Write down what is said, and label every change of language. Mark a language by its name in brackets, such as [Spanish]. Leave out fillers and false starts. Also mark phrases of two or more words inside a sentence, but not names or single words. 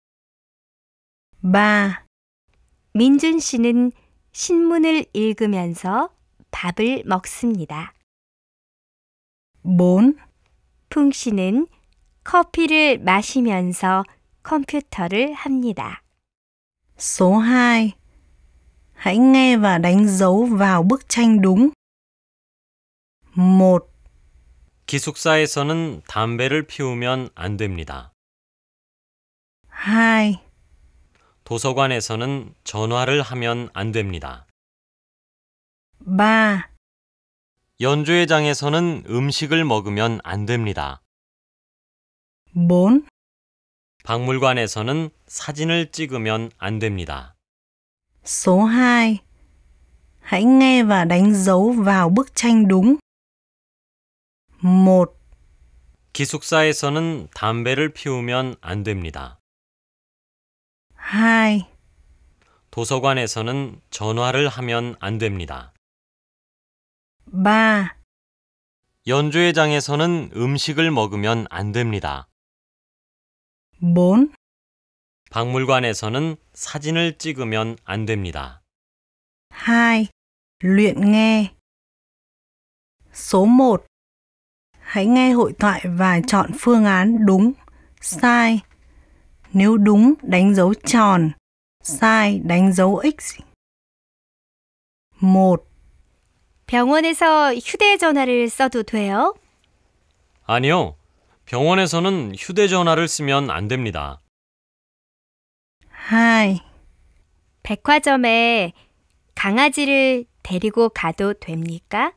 [Korean] 3. 민준 씨는 신문을 읽으면서 밥을 먹습니다. 4. 풍 씨는 커피를 마시면서 컴퓨터를 합니다. [Vietnamese] Số 2. Hãy nghe và đánh dấu vào bức tranh đúng. [Korean] 1. 기숙사에서는 담배를 피우면 안 됩니다. 2. 도서관에서는 전화를 하면 안 됩니다. 3. 연주회장에서는 음식을 먹으면 안 됩니다. 4. 박물관에서는 사진을 찍으면 안 됩니다. [Vietnamese] Số 2. Hãy nghe và đánh dấu vào bức tranh đúng. [Korean] 1. 기숙사에서는 담배를 피우면 안 됩니다. 2. 도서관에서는 전화를 하면 안 됩니다. 3. 연주회장에서는 음식을 먹으면 안 됩니다. 4. 박물관에서는 사진을 찍으면 안 됩니다. [Vietnamese] 2. Luyện nghe. Số 1. Hãy nghe hội thoại và chọn phương án đúng, sai. Nếu đúng, đánh dấu tròn. sai, đánh dấu X. [Korean] 1. 병원에서 휴대전화를 써도 돼요? 아니요. 병원에서는 휴대전화를 쓰면 안 됩니다. 2. 백화점에 강아지를 데리고 가도 됩니까?